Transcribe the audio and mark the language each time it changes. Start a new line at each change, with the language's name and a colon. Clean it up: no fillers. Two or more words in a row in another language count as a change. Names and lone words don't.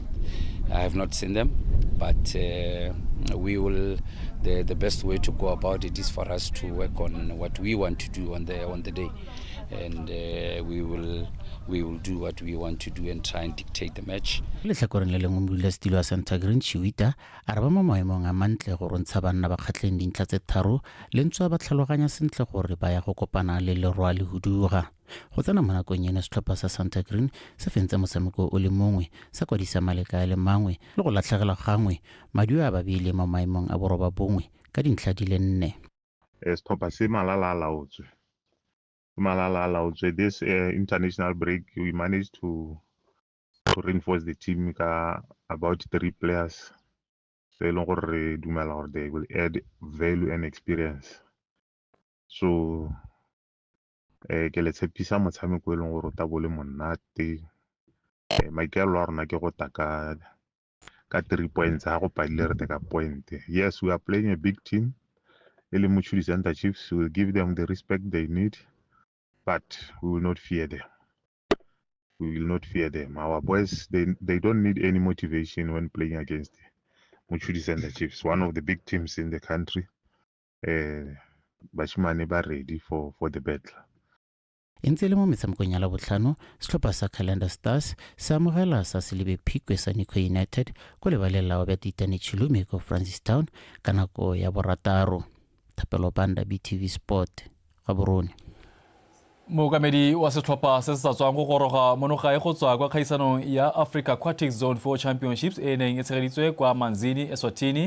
English: I have not seen them, but we will. The best way to go about it is for us to work on what we want to do on the day, and we will do what we want to do and try and dictate the match.
Tswana: Le tlhakoreng le lengwe modula setilo wa Santa Green Chiwita a re ba mo maemong a mantle go rontsha banna ba kgatlheng dintlha tse 3 le ntse ba tlhaloganya sentle gore ba ya go kopana le lerwa le huduga. Go tsena mo nakong eno setlhopha sa Santa Green se fentse motshameko o le mongwe sa kwadisa maleka a le mangwe le go latlhegela gangwe maduo a babile mo maemong a boroba bongwe ka dintlha di le 4. Setlhopha se malala a laotswe.
English: This international break we managed to reinforce the team ka about 3 players so
Tswana: e leng gore re dumela gore
English: they will add value and experience.
Tswana: So ke le tshepisa motshameko e leng gore o ta bo le monate maikaelelo a rona ke go ta ka 3 points ha go padile re ka point.
English: Yes, we are playing a big team
Tswana: e le
English: Mochudi Center Chiefs. We will give them the respect they need, but we will not fear them. We will not fear them. Our boys, they don't need any motivation when playing against Mochudi Center Chiefs, one of the big teams in the country.
Tswana: Bashimane ba
English: ready for the battle.
Tswana: E ntse le mo metshamekong ya labotlhano setlhopha sa Calendar Stars sa amogela sa selebe phikwe sa Nico United ko lebaleng la Obetitane Chilume ko Francistown ka nako ya borataro. Thapelo Banda, BTV Sport, Gaborone. Mookamedi wa setlhopha se se sa tswang go goroga monogae go tswa kwa kgaisanong ya Africa Aquatic Zone 4 Championships e neng e tshegeditswe kwa Manzini, Eswatini.